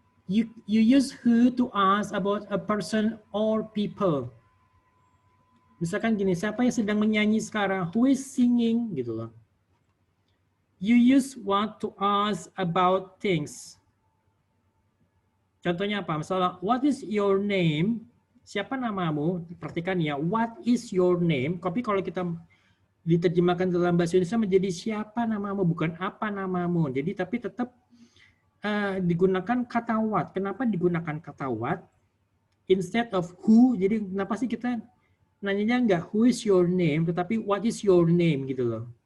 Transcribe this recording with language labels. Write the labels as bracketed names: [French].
[English] You use who to ask about a person or people. [Indonesian] Misalkan gini, siapa yang sedang menyanyi sekarang? [English] Who is singing? [Indonesian] Gitu loh. [English] You use what to ask about things. [Indonesian] Contohnya apa? [English] Misalnya, what is your name? [Indonesian] Siapa namamu? Perhatikan ya, [English] what is your name? [Indonesian] Tapi kalau kita diterjemahkan dalam bahasa Indonesia menjadi siapa namamu, bukan apa namamu. Jadi tapi tetap digunakan kata what. Kenapa digunakan kata what? Instead of who, jadi kenapa sih kita nanyanya enggak [English] who is your name, [Indonesian] tetapi [English] what is your name [Indonesian] gitu loh.